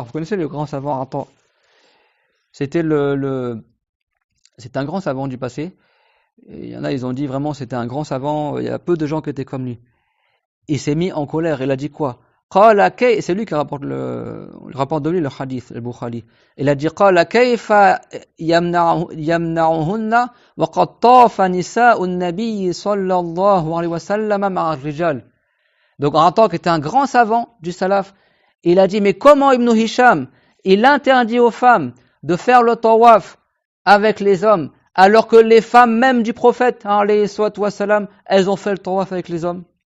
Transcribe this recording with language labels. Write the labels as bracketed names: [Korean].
[French] Vous connaissez le grand savant Ata? C'était c'était un grand savant du passé. Et il y en a, ils ont dit vraiment, c'était un grand savant, il y a peu de gens qui étaient comme lui. Il s'est mis en colère, il a dit quoi? C'est lui qui rapporte le rapport de lui, le hadith, le Bukhari. Il a dit [Arabic] قال كيف يمنعهن وقد طاف نساء النبي صلى الله عليه وسلم مع الرجال. [French] Donc en tant qu'était un grand savant du salaf, il a dit mais comment Ibn Hisham il interdit aux femmes de faire le tawaf avec les hommes, alors que les femmes même du prophète, alayhi salatu wassalam, elles ont fait le tawaf avec les hommes.